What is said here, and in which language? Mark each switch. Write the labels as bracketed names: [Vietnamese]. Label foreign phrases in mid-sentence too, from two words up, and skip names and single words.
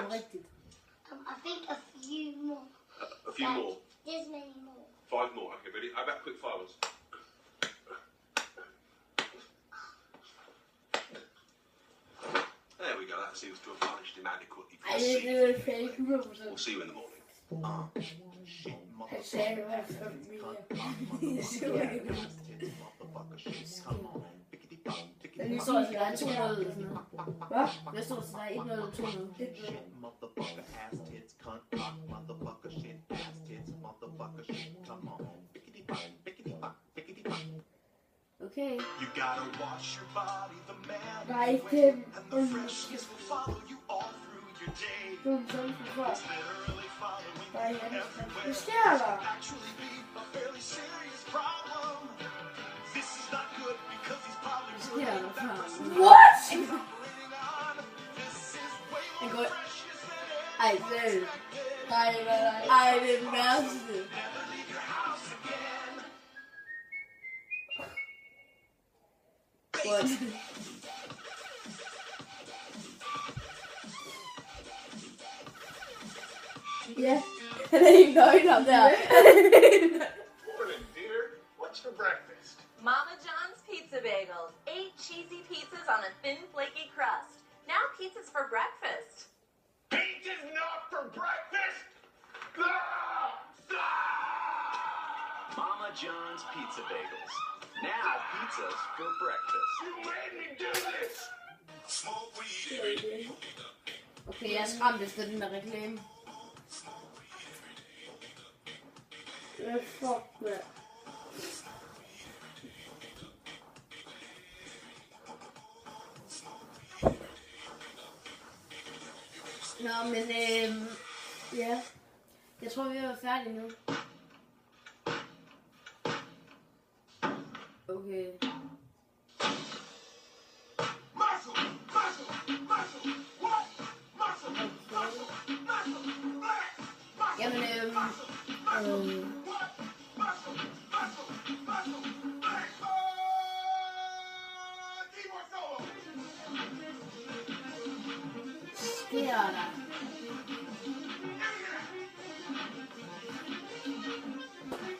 [English] I think a few more. A few more. There's many more. 5 more. Okay, ready? How about quick fire ones? There we go. That seems to have punished him adequately. For [Danish] Ej, [English] the [Danish] det [English] scene. er fake [Danish] 100%. [English] We'll see you in the morning. [Danish] Han sagde det i hvert fald mere. Men nu står der 2-0 eller sådan noget. Hvad? Hvad står der 1-0 eller 2-0? [English] Motherfucker ass tits, cunt cock, motherfucker shit, ass tits, motherfucker shit, come on. Bickety bop, bickety bop, bickety bop. Okay. You gotta watch your body, the man [Danish] Nej, [English] you [Danish] det [English] wear, and the freshness will follow you all through your day. [Danish] Du er sådan for før. [English] It's literally following [Danish] Hvad [English] you [Danish] er det? [English] everywhere. [Danish] Hvad sker der? [English] Actually be a fairly serious problem. This is not good because he's probably [Danish] sker der for ham? [English] What? operating on. This is way [Danish] Han [English] more [Danish] går... [English] precious than [Danish] Ej, seriøst. Nej, nej, nej. Ej, det er den værste. [English] never leave your house again. What? [Danish] Ja, han er helt nøgen ham der. [English] Morning, dear. What's for breakfast? Mama John's Pizza Bagels. 8 cheesy pizzas on a thin, flaky crust. Now pizza's for breakfast. Pizza's not for breakfast! Ah! Ah! Mama John's Pizza Bagels. Now pizza's for breakfast. You made me do this! Smoke weed every day. [Danish] Okay, jeg er skræmt efter den der reklame. Fuck, mand. Nå, men ja. Jeg tror, vi er færdige nu. Okay. [English] Muscle! Muscle! Muscle! What? Muscle! Muscle! Muscle! Black! Muscle! [Danish] Jamen, [English] What? Muscle! Muscle! Muscle! Black! Keyboard solo! [Danish] sker der?